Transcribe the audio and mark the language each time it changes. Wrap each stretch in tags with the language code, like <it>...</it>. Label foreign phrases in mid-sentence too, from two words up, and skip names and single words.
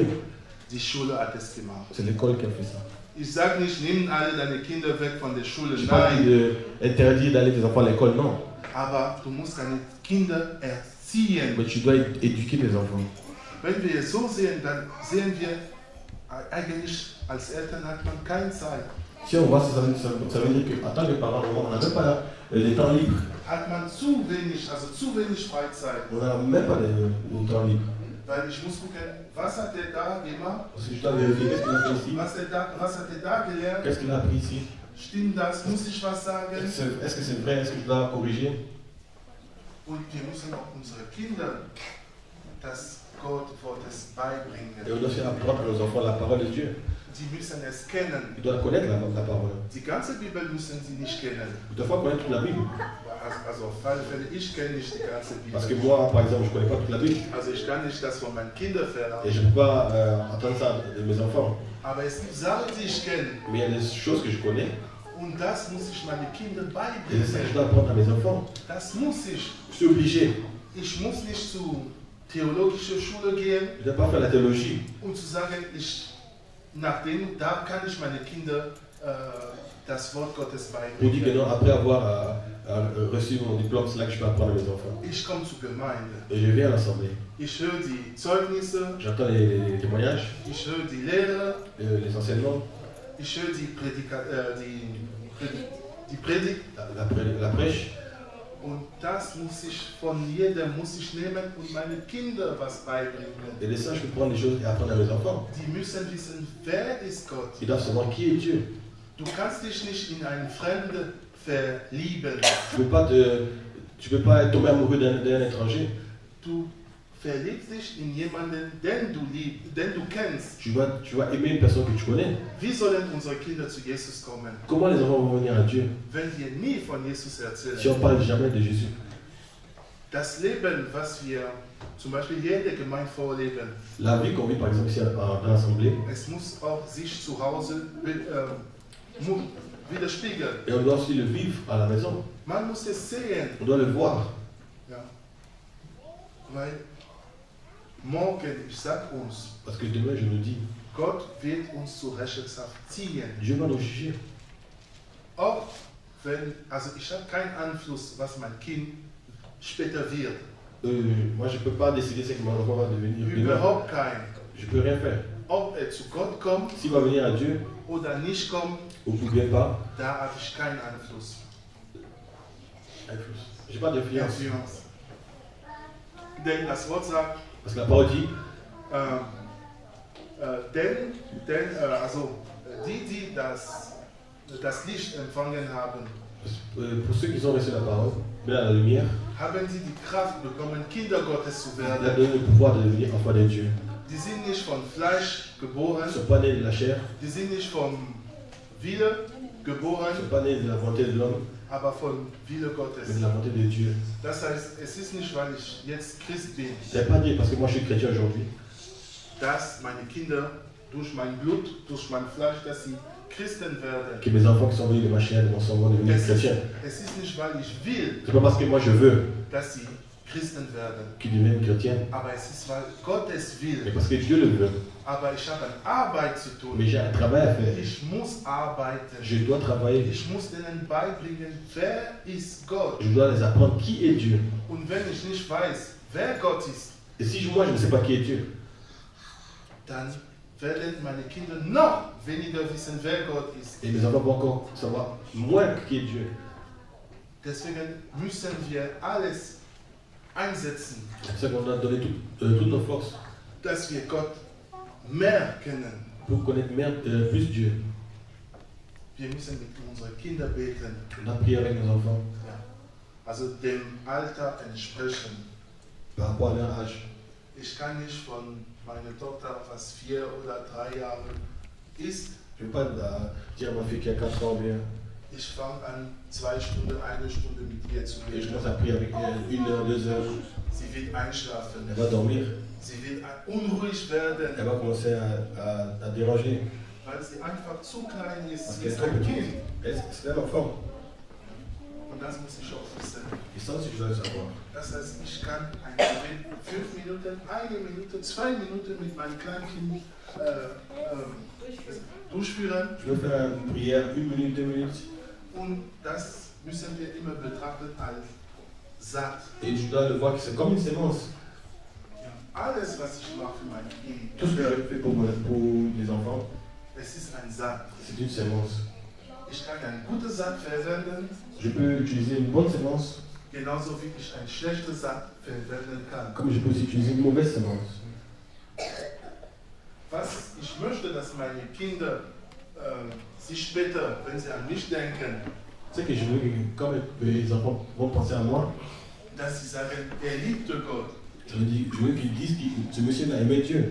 <de>Die Schule hat es gemacht.</de> <fr>C'est l'école qui a fait ça.</fr> <de>Ich sage nicht, nimm alle deine Kinder weg von der Schule.</de> <fr>Je n'ai pas dit</fr> <de>Nein,</de> <fr>d'interdire d'aller tes enfants à l'école, non.</fr> <de>aber du musst deine Kinder erziehen.</de> <fr>Mais tu dois éduquer tes enfants.</fr> <de>Wenn wir es so sehen, dann sehen wir, eigentlich als Eltern hat man keine Zeit.</de> <fr>Si on voit ça, ça veut dire qu'en tant que parent, on n'a même pas des temps libres.</fr> <de>Hat man zu wenig Freizeit.</de> <fr>On n'a même pas de temps libre.</fr> <de>Weil ich muss gucken, was hat der da gemacht?</de> <fr>Parce que je dois vérifier qu'est-ce qu'il a fait ici.</fr> <de>Was hat der da gelernt?</de> <fr>Qu'est-ce qu'il a appris ici.</fr> <de>Stimmt das? Muss ich was sagen?</de> <fr>Est-ce que c'est vrai? Est-ce que je dois corriger?</fr> <de>Und wir müssen auch unsere Kinder das Gottes beibringen.</de> <fr>Et on doit faire apprendre à nos enfants la parole de Dieu.</fr> <de>Die müssen es kennen.</de> <fr>Ils doivent connaître la parole.</fr> <de>Die ganze Bibel müssen sie nicht kennen.</de> <fr>Ils doivent pas connaître toute la Bible.</fr> <de>Also auf alle Fälle, ich kenne nicht die ganze</de> <fr>Parce que</fr> <de>Bibel.</de> <fr>moi, par exemple, je ne connais pas toute la Bible.</fr> <de>Also ich kann nicht das von meinen Kindern</de> <fr>Et</fr> <de>verlangen.</de> <fr>je ne peux pas entendre ça de mes enfants.</fr> <de>Aber es gibt Sachen, die ich kenne.</de> <fr>Mais il y a des choses que je connais.</fr> <de>Und das muss ich meinen Kindern</de> <fr>Et ça, je</fr> <de>beibringen.</de> <fr>dois apprendre à mes enfants.</fr> <de>Das muss ich.</de> <fr>Je suis obligé.</fr> <de>Ich muss nicht zur theologischen Schule gehen,</de> <fr>Je ne dois pas faire la théologie.</fr> <de>um zu sagen, da kann ich meine Kinder das Wort Gottes</de> <fr>On dit que</fr> <de>beibringen.</de> <fr>non, après avoir reçu mon diplôme, c'est là que je peux apprendre à mes enfants.</fr> <de>Ich komme zur Gemeinde.</de> <fr>Et je viens à l'assemblée.</fr> <de>Ich höre die Zeugnisse,</de> <fr>J'entends les témoignages,</fr> <de>ich höre die Lehre,</de> <fr>les enseignements,</fr> <de>ich höre die Predigt.</de> <fr>la prêche.</fr> <de>Und das muss ich von jedem nehmen und meine Kinder was beibringen.</de> <fr>Et de ça, je peux prendre les choses et apprendre à mes enfants.</fr> <de>Die müssen wissen, wer ist Gott.</de> <fr>Ils doivent savoir qui est Dieu.</fr> <de>Du kannst dich nicht in einen Fremden verlieben.</de> <fr>Tu peux pas tomber amoureux d'un étranger.</fr> <de>Du verliebst dich in jemanden, den du kennst.</de> <fr>Tu vas aimer une personne que tu connais.</fr> <de>Wie sollen unsere Kinder zu Jesus kommen,</de> <fr>Comment les enfants vont venir à Dieu</fr> <de>wenn wir nie von Jesus</de> <fr>si</fr> <de>erzählen?</de> <fr>on parle jamais de Jésus?</fr> <de>Das Leben, was wir zum Beispiel jede Gemeinde vorleben,</de> <fr>La vie qu'on vit par exemple ici dans l'Assemblée,</fr> <de>es muss auch sich zu Hause widerspiegeln.</de> <fr>et on doit aussi le vivre à la maison.</fr> <de>Man muss es sehen.</de> <fr>On doit le voir.</fr> <de>Ja. Weil morgen, ich sag uns,</de> <fr>Parce que demain, je me dis,</fr> <de>Gott wird uns zur Rechenschaft ziehen.</de> <fr>Dieu va nous juger.</fr> <de>Auch wenn, also ich habe keinen Einfluss, was mein Kind später wird.</de> <fr>Moi, je ne peux pas décider ce que mon enfant va devenir. demain.</fr> <de>Überhaupt keinen.</de> <fr>Je ne peux rien faire.</fr> <de>Ob er zu Gott kommt</de> <fr>S'il va venir à Dieu</fr> <de>oder nicht kommt,</de> <fr>ou bien pas,</fr> <de>da habe ich keinen Einfluss.</de> <fr>J'ai pas d'influence. Influence.</fr> <de>Denn das Wort sagt,</de> <fr>Parce que la parole dit,</fr> <de>die das Licht empfangen haben,</de> <fr>pour ceux qui ont reçu la parole, la lumière,</fr> <de>haben sie die Kraft bekommen, Kinder Gottes zu</de> <fr>il a</fr> <de>werden.</de> <fr>donné le pouvoir de devenir enfant de Dieu.</fr> <de>Die sind nicht von Fleisch geboren,</de> <fr>Ils ne sont pas nés de la chair,</fr> <de>die sind nicht vom Wille</de> <fr>ils ne</fr> <de>geboren,</de> <fr>sont pas nés de la volonté de l'homme,</fr> <de>aber vom Wille</de> <fr>mais</fr> <de>Gottes.</de> <fr>de la volonté de Dieu.</fr> <de>Das heißt, es ist nicht, weil ich jetzt Christ bin,</de> <fr>Ça ne veut pas dire parce que moi je suis chrétien aujourd'hui,</fr> <de>dass meine Kinder durch mein Blut, durch mein Fleisch, dass sie Christen werden.</de> <fr>que mes enfants qui sont venus de ma chair, de mon sang vont devenir chrétiens.</fr> <de>Es ist nicht, weil ich will,</de> <fr>C'est pas parce que moi je veux</fr> <de>dass sie Christen werden,</de> <fr>qu'ils deviennent chrétiens,</fr> <de>aber es ist, weil Gott es</de> <fr>mais</fr> <de>will.</de> <fr>parce que Dieu le veut.</fr> <de>Aber ich habe eine Arbeit zu</de> <fr>Mais</fr> <de>tun.</de> <fr>j'ai un travail à faire.</fr> <de>Ich muss arbeiten.</de> <fr>Je dois travailler.</fr> <de>Ich muss denen beibringen, wer ist Gott.</de> <fr>Je dois les apprendre qui est Dieu.</fr> <de>Und wenn ich nicht weiß, wer Gott ist,</de> <fr>Et si moi je ne sais pas qui est Dieu,</fr> <de>dann werden meine Kinder noch weniger wissen, wer Gott ist.</de> <fr>et mes enfants vont encore savoir moins qui est Dieu.</fr> <de>Deswegen müssen wir alles einsetzen,</de> <fr>C'est pour ça qu'on doit donner toutes nos forces</fr> <de>dass wir Gott mehr kennen.</de> <fr>pour connaître plus Dieu.</fr> <de>Wir müssen mit unseren Kindern beten,</de> <fr>On doit prier avec nos enfants</fr> <de>ja. Also dem Alter entsprechen.</de> <fr>par rapport à leur âge.</fr> <de>Ich kann nicht von meiner Tochter, was 4 oder 3 Jahre ist,</de> <fr>Je ne veux pas dire à ma fille qui a 4 ans bien,</fr> <de>ich fange an, 2 Stunden, 1 Stunde mit ihr zu</de> <fr>et je</fr> <de>beten.</de> <fr>commence à prier avec elle 1 heure, 2 heures.</fr> <de>Sie wird einschlafen.</de> <fr>Elle va dormir,</fr> <de>Sie wird unruhig werden,</de> <fr>elle va commencer à déranger.</fr> <de>weil sie einfach zu klein ist.</de> <fr>Parce</fr> <de>Sie</de> <fr>qu'elle est</fr> <de>ist</de> <fr>trop</fr> <de>ein</de> <fr>petite.</fr> <de>Kind.</de> <fr>C'est un enfant.</fr> <de>Und das muss ich auch wissen.</de> <fr>Et ça aussi je dois le savoir.</fr> <de>Das heißt, ich kann ein Gebet 5 Minuten, 1 Minute, 2 Minuten mit meinem Kleinkind durchführen.</de> <fr>Je veux faire une prière 1 minute, 2 minutes.</fr> <de>Und das müssen wir immer betrachten als Saat.</de> <fr>Et je dois le voir que c'est comme une sémence.</fr> <de>Ja, alles, was ich mache für mein Kind,</de> <fr>Tout ce que je fais pour les enfants,</fr> <de>es ist ein Saat.</de> <fr>c'est une sémence.</fr> <de>Ich kann ein gutes Saat verwenden,</de> <fr>Je peux utiliser une bonne sémence,</fr> <de>genauso wie ich ein schlechtes Saat verwenden kann.</de> <fr>comme je peux aussi utiliser une mauvaise sémence.</fr> <de>Was ich möchte, dass meine Kinder sich später, wenn sie an mich denken,</de> <fr>C'est que je veux que quand les enfants vont penser à moi,</fr> <de>dass sie sagen, liebte Gott.</de> <fr>je veux qu'ils disent que ce monsieur a aimé Dieu.</fr>